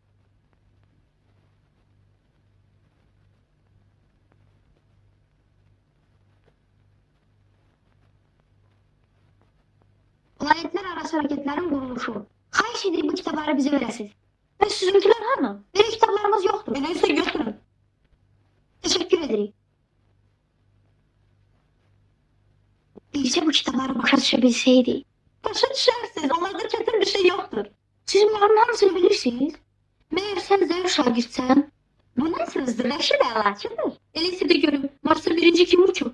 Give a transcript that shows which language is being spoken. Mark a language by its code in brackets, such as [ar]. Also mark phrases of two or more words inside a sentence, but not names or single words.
[tr] Planetler arası raketlerin kuruluşu. [az] Xahiş edip bu kitapları bize verəsiniz. [tr] Ve sizinkiler hanı? Benim kitaplarımız yoktur. Öyleyse götürün. Teşekkür ederim. [az] Bircə bu kitabları başa düşə bilsəydik. Başa düşərsiniz, onlarda çətin bir şey yoxdur. Siz bunların hamısını bilirsiniz. Məyər sən zəif şagirdsən? Bu nə sözdür? Rəşid əlaqədir. Eləysə də görüm, Mars'a birinci kim uçub?